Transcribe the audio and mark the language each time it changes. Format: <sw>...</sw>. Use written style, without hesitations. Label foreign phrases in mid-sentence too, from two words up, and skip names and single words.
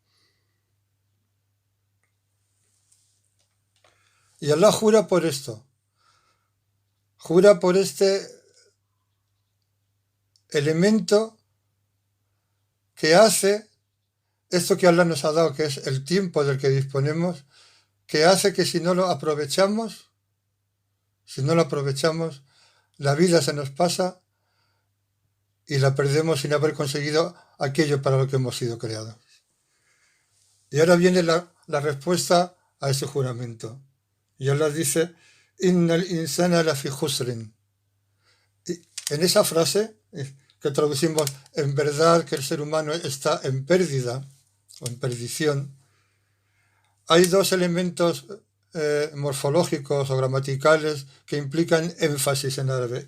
<es>Y Allah jura por esto, jura por este elemento que hace esto que Allah nos ha dado, que es el tiempo del que disponemos, que hace que si no lo aprovechamos, la vida se nos pasa y la perdemos sin haber conseguido aquello para lo que hemos sido creados. Y ahora viene la respuesta a ese juramento. Y Allah dice:</es> <ar>إن الإنسان لفي خسر.</ar> <es>Y en esa frase, que traducimos en verdad que el ser humano está en pérdida o en perdición, hay dos elementos morfológicos o gramaticales que implican énfasis en árabe.</es>